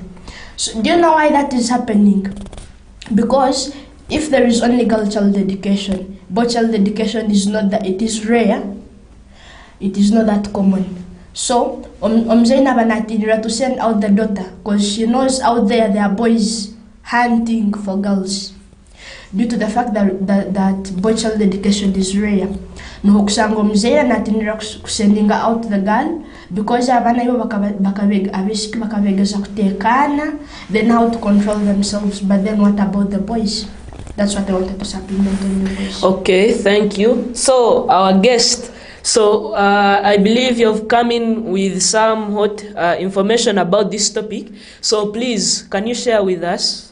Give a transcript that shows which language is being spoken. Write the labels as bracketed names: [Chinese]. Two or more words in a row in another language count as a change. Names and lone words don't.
[English] So do you know why that is happening? Because if there is only girl child education, boy child education is not that, it is rare. It is not that common. So, Zainab Natinira to send out the daughter because she knows out there are boys hunting for girls due to the fact that boy child education is rare. [Tooro] No kusanga mzee Natinira [English] sending out the girl because [Tooro] abana ibo bakabegeza kutekana, [English] they know how to control themselves. But then what about the boys? That's what I wanted to supplement on your voice. Okay, thank you. So, our guest. So, I believe you've come in with some hot information about this topic. So, please, can you share with us?